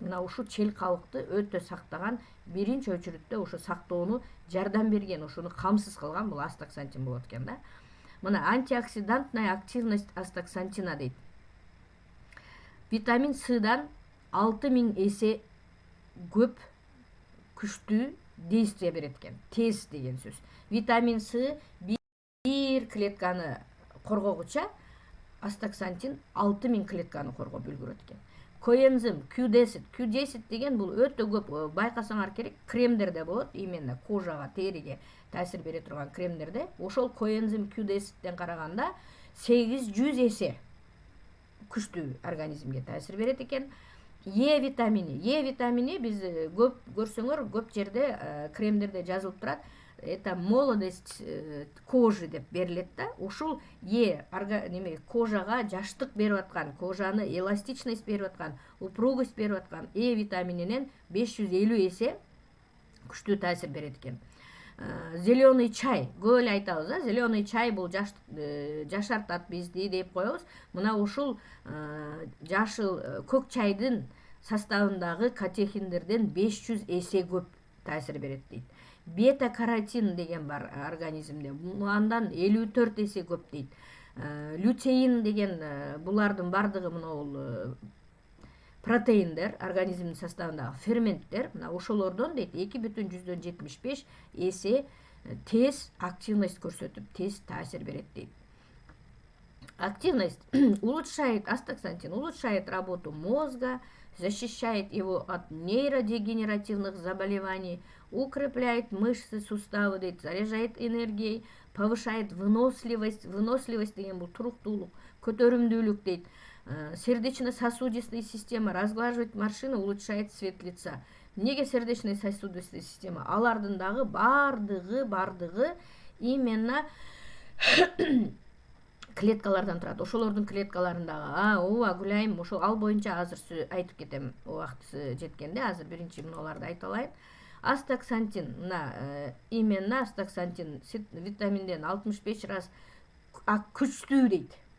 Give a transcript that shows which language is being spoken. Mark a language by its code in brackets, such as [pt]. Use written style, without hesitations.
[ky] Мына ушул чел кабыкты өтө сактаган, биринчи очередде ошо сактоону жардам берген, ошону камсыз кылган бул астаксантин болот экен да. [ru] Мына антиоксидантная активность астаксантина дейт. [ky] Витамин S'дан 6000 эсе көп күчтүү действие берет экен. Тез деген сөз. Витамин С бир клетканы коргогуча, астаксантин 6000 клетканы коргоп үлгүрөт экен. Коэнзим Q10 деген бул өтө көп, байкасаңар керек, кремдерде болот, именно кожага, териге таасир бере турган кремдерде. Ошол коэнзим Q10ден караганда 800 эсе күчтүү организмге таасир берет экен. Е витамини биз көп көрсөңөр, көп жерде кремдерде жазылып турат. [ru] Это молодость кожи [ky] деп берилет да. Ушул кожага жаштык берип аткан, кожаны эластичность берип аткан, упругость берип аткан витамининен 550 эсе күчтүү таасир берет экен. [ru] Зеленый чай, [ky] көп эле айтабыз, [ru] зеленый чай [ky] бул жашартат бизди деп коебуз. Мына ушул жашыл көк чайдын составындагы катехиндерден 500 эсе көп таасир берет дейт. Бета-каротин деген бар организмде. Андан 54 эсе көп дейт. Лютеин деген булардын бардыгы мына протеиндер, организмдин составындагы ферменттер, мына ошолордон дейт 2,75 эсе тез активность көрсөтүп, тез таасир берет дейт. [ru] Активность улучшает, астаксантин улучшает работу мозга, защищает его от нейродегенеративных заболеваний, укрепляет мышцы, суставы, дейт, заряжает энергией, повышает выносливость. [ky] Выносливость деген бул туруктуулук, көтөрүмдүүлүк дейт. [ru] Сердечно-сосудистая система разглаживает морщины, улучшает цвет лица. [ky] Неге [ru] сердечно-сосудистая система? [ky] Алардын дагы бардыгы именно клеткалардан турат. Ошолордун клеткаларындагы ооба Гүлайым, ошол ал боюнча азыр айтып кетем. Убакыты жеткенде азыр биринчи мыналарды айта алайын. Астаксантин, мына именно астаксантин витаминден 65 раз күчтүү дейт.